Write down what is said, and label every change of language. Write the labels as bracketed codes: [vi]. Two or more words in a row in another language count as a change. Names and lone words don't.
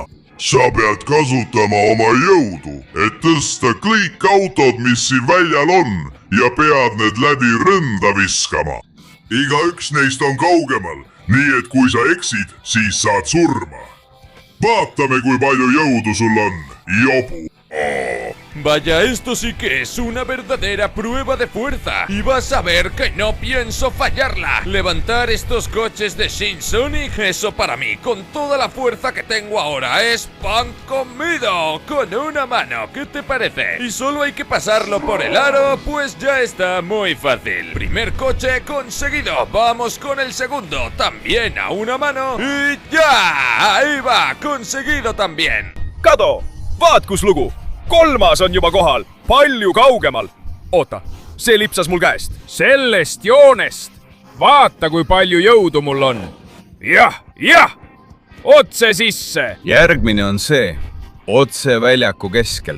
[et] Sa pead kasutama oma jõudu, et tõsta kõik autod, mis siin väljal on ja pead need läbi rõnda viskama. Igaüks neist on kaugemal, nii et kui sa eksid, siis saad surma. Vaatame, kui palju jõudu sul on, jobu. [es] Vaya, esto sí que es una verdadera prueba de fuerza. Y vas a ver que no pienso fallarla. Levantar estos coches de Shin Sonic, eso para mí, con toda la fuerza que tengo ahora, es pan comido. Con una mano, ¿qué te parece? Y solo hay que pasarlo por el aro, pues ya está muy fácil. Primer coche conseguido. Vamos con el segundo, también a una mano. Y ya, ahí va, conseguido también. [et] Kado, vaat kus lugu. Kolmas on juba kohal, palju kaugemal. Oota, see lipsas mul käest. Sellest joonest. Vaata, kui palju jõudu mul on. Jah, otse sisse. Järgmine on see, otse väljaku keskelt.